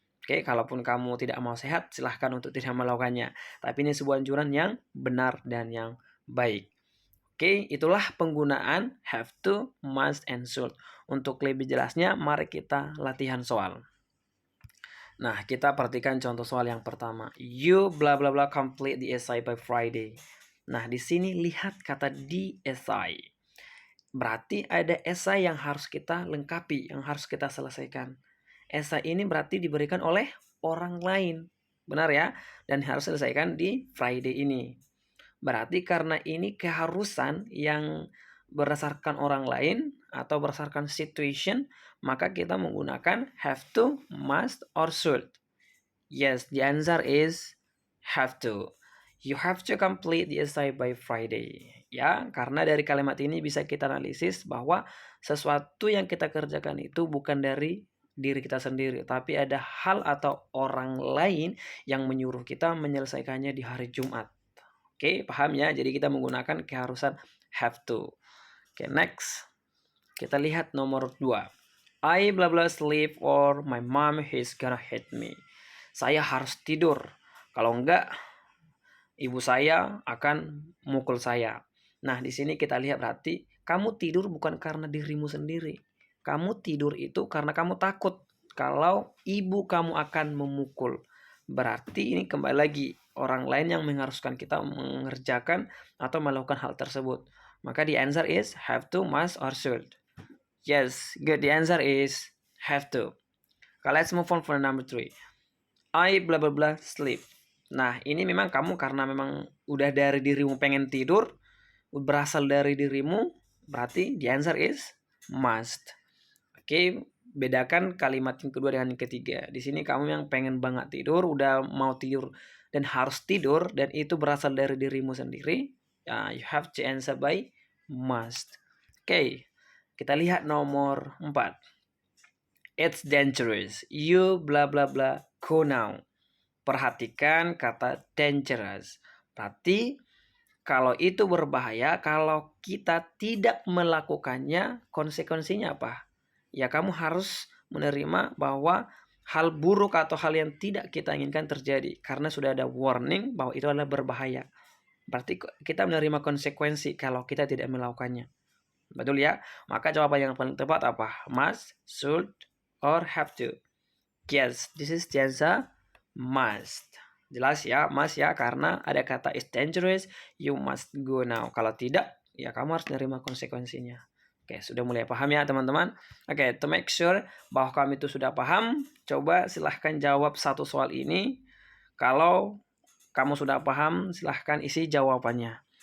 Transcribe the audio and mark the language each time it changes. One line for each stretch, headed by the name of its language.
Indonesian: Oke, kalaupun kamu tidak mau sehat, silahkan untuk tidak melakukannya. Tapi ini sebuah anjuran yang benar dan yang baik. Oke, itulah penggunaan have to, must, and should. Untuk lebih jelasnya, mari kita latihan soal. Nah, kita perhatikan contoh soal yang pertama.
English: You bla bla bla complete the essay by Friday.
Indonesian: Nah, di sini lihat kata di essay. Berarti ada essay yang harus kita lengkapi, yang harus kita selesaikan. Essay ini berarti diberikan oleh orang lain. Benar ya? Dan harus selesaikan di Friday ini. Berarti karena ini keharusan yang berdasarkan orang lain atau berdasarkan situation, maka kita menggunakan have to, must, or should.
English: Yes, the answer is have to. You have to complete the essay by Friday.
Indonesian: Ya, karena dari kalimat ini bisa kita analisis bahwa sesuatu yang kita kerjakan itu bukan dari diri kita sendiri, tapi ada hal atau orang lain yang menyuruh kita menyelesaikannya di hari Jumat. Oke, paham ya? Jadi kita menggunakan keharusan have to. Oke, next. Kita lihat nomor 2.
English: I blah blah sleep or my mom is gonna hit me.
Indonesian: Saya harus tidur. Kalau enggak, ibu saya akan mukul saya. Nah, di sini kita lihat berarti kamu tidur bukan karena dirimu sendiri. Kamu tidur itu karena kamu takut kalau ibu kamu akan memukul. Berarti ini kembali lagi orang lain yang mengharuskan kita mengerjakan atau melakukan hal tersebut.
English: Maka the answer is have to, must, or should. Yes, good. The answer is have to. Okay, let's move on for number 3. I blah blah blah sleep.
Indonesian: Nah, ini memang kamu karena memang udah dari dirimu pengen tidur, berasal dari dirimu, berarti
English: the answer is must.
Indonesian: Oke, bedakan kalimat yang kedua dengan yang ketiga. Di sini kamu yang pengen banget tidur, udah mau tidur dan harus tidur, dan itu berasal dari dirimu sendiri.
English: You have to answer by must.
Indonesian: Oke, kita lihat nomor 4.
English: It's dangerous. You bla bla bla go now.
Indonesian: Perhatikan kata dangerous. Berarti kalau itu berbahaya, kalau kita tidak melakukannya, konsekuensinya apa? Ya kamu harus menerima bahwa hal buruk atau hal yang tidak kita inginkan terjadi. Karena sudah ada warning bahwa itu adalah berbahaya. Berarti kita menerima konsekuensi kalau kita tidak melakukannya. Betul ya? Maka jawaban yang paling tepat apa?
English: Must, should, or have to? Yes, this is the answer. Must.
Indonesian: Jelas ya, must ya, karena ada kata
English: is dangerous, you must go now.
Indonesian: Kalau tidak, ya kamu harus menerima konsekuensinya. Oke, sudah mulai paham ya teman-teman? Oke,
English: to make sure
Indonesian: bahwa kami itu sudah paham, coba silahkan jawab satu soal ini. Kalau kamu sudah paham, silahkan isi jawabannya.